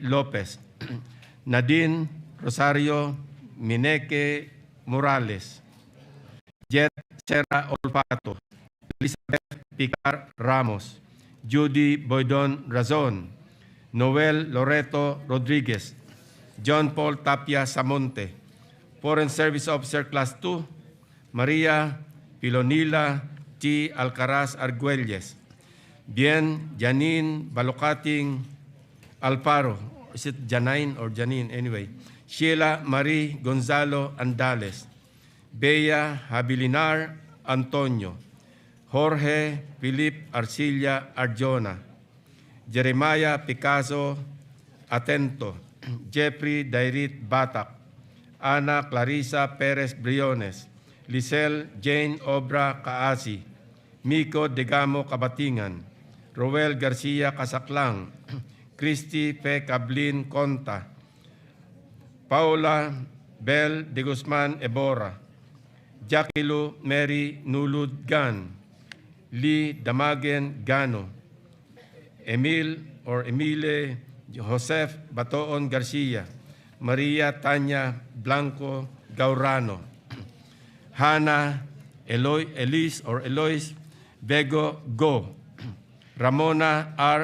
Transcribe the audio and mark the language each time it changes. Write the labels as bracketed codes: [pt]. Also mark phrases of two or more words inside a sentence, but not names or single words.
[en] Lopez, Nadine Rosario Mineke Morales, Jet Serra Olpato, Elizabeth Picar Ramos, Judy Boydon Razon, Noel Loreto Rodriguez, John Paul Tapia Samonte, Foreign Service Officer Class 2, Maria Pilonila T. Alcaraz Arguelles, Bien Janine Balocating Alparo, is it Janine or Janine anyway, Sheila Marie Gonzalo Andales, Bea Habilinar Antonio, Jorge Philip Arcilla Arjona, Jeremiah Picasso Atento, Jeffrey Dairit Batak, Ana Clarissa Perez Briones, Lisel Jane Obra Kaasi, Miko Degamo Kabatingan, Roel Garcia Casaklang, Christy P. Cablin Conta, Paula Bel de Guzman Ebora, Jaquilu Mary Nulud Gan, Lee Damagen Gano, Emile Joseph Batoon Garcia, Maria Tanya Blanco Gaurano, Hannah Eloise Bego Go, Ramona R.